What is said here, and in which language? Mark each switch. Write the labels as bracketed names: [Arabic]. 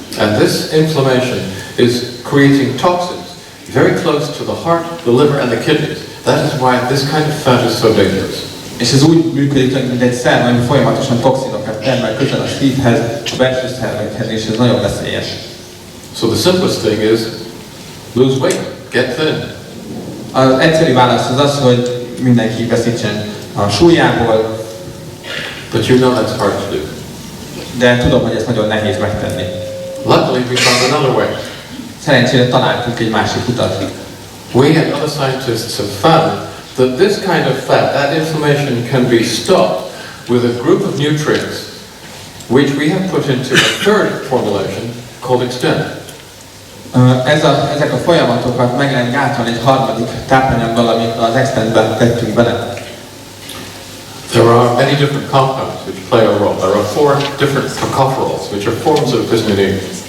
[English] And this inflammation is creating toxins very close to the heart, the liver and the kidneys. That is why this kind of fat is so dangerous. [Hungarian] És ez úgy működik, mint egy szerv, ami folyamatosan toxinokat termel közel a szívhez, a belső szervekhez, és ez nagyon veszélyes. [English] So the simplest thing is lose weight, get thin. [Hungarian] Az egyszerű válasz az, hogy mindenki veszítsen a súlyából. [English] But you know that's hard to do. [Hungarian] De tudom, hogy ez nagyon nehéz megtenni. [English] Luckily we found another way. [Hungarian] Szerencsére találtunk egy másik utat. [English] We and other scientists have found that this kind of fat, that inflammation can be stopped with a group of nutrients which we have put into a third formulation called Extend. [Hungarian] Ezek a folyamatokat meg lehet gátolni egy harmadik tápanyaggal, amit az Extendben tettünk bele. [English] There are many different compounds which play a role. There are 4 different tocopherols, which are forms of vitamin